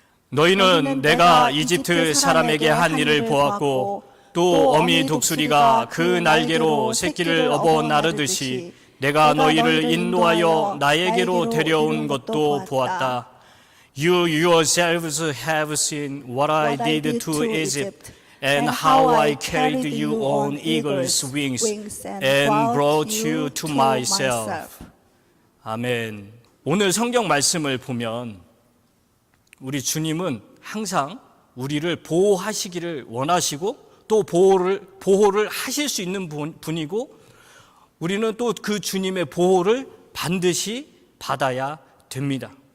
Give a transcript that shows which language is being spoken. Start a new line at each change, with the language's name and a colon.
Korean: 너희는 내가 이집트 사람에게 한 일을 보았고 또 어미 독수리가 그 날개로 새끼를 업어 나르듯이 내가 너희를 인도하여 나에게로 데려온 것도 보았다.
English: You yourselves have seen what I did to Egypt and how I carried you on eagle's wings and brought you to myself.
Korean: 아멘. 오늘 성경 말씀을 보면 우리 주님은 항상 우리를 보호하시기를 원하시고 또 보호를 하실 수 있는 분이고 우리는 또 그 주님의 보호를 반드시 받아야 됩니다.